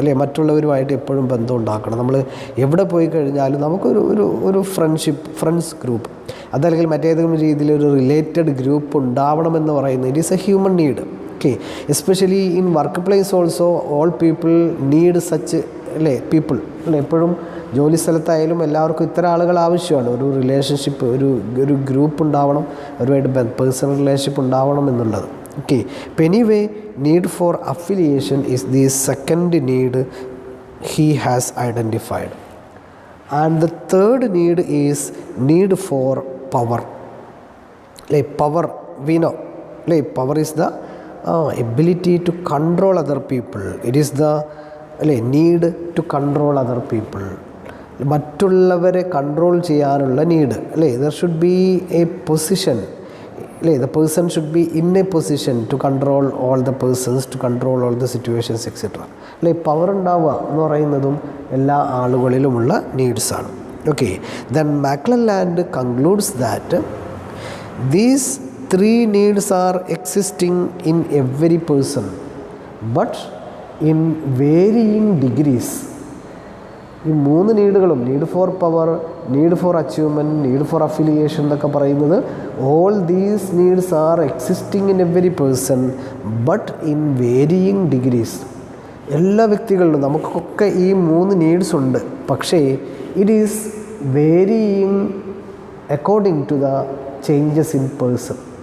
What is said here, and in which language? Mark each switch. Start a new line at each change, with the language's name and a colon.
Malayalam: അല്ലേ, മറ്റുള്ളവരുമായിട്ട് എപ്പോഴും ബന്ധം ഉണ്ടാക്കണം. നമ്മൾ എവിടെ പോയി കഴിഞ്ഞാലും നമുക്കൊരു ഫ്രണ്ട്സ് ഗ്രൂപ്പ്, അതല്ലെങ്കിൽ മറ്റേതെങ്കിലും രീതിയിലൊരു റിലേറ്റഡ് ഗ്രൂപ്പ് ഉണ്ടാവണമെന്ന് പറയുന്നത്
English: It is a human need. Okay, especially in work place also all people need such, അല്ലേ, people.
Malayalam: അല്ലേ, എപ്പോഴും ജോലി സ്ഥലത്തായാലും എല്ലാവർക്കും ഇത്തരം ആളുകൾ ആവശ്യമാണ്. ഒരു റിലേഷൻഷിപ്പ്, ഒരു ഗ്രൂപ്പ് ഉണ്ടാവണം, അവരുമായിട്ട് പേഴ്സണൽ റിലേഷൻഷിപ്പ് ഉണ്ടാവണം എന്നുള്ളത്.
English: Okay, anyway, need for affiliation is the second need he has identified. And the third need is need for power. Power, we know. Power is the ability to control other people. It is the need to control other people.
Malayalam: മറ്റുള്ളവരെ control ചെയ്യാനുള്ള need
English: there should be a position. The person should be in a position to control all the persons, to control all the situations, etc.
Malayalam: Power ഉണ്ടാവുക എന്ന് പറയുന്നതും എല്ലാ ആളുകളിലുമുള്ള നീഡ്സാണ്.
English: Okay, then McClelland concludes that these three needs are existing in every person, but in varying degrees.
Malayalam: ഈ മൂന്ന് നീഡുകളും, need for power, need for achievement, need for affiliation എന്നൊക്കെ പറയുന്നത്,
English: All these needs are existing in every person but in varying degrees.
Malayalam: എല്ലാ വ്യക്തികളിലും നമുക്കൊക്കെ ഈ മൂന്ന് needs ഉണ്ട്. പക്ഷേ
English: It is varying according to the changes in person.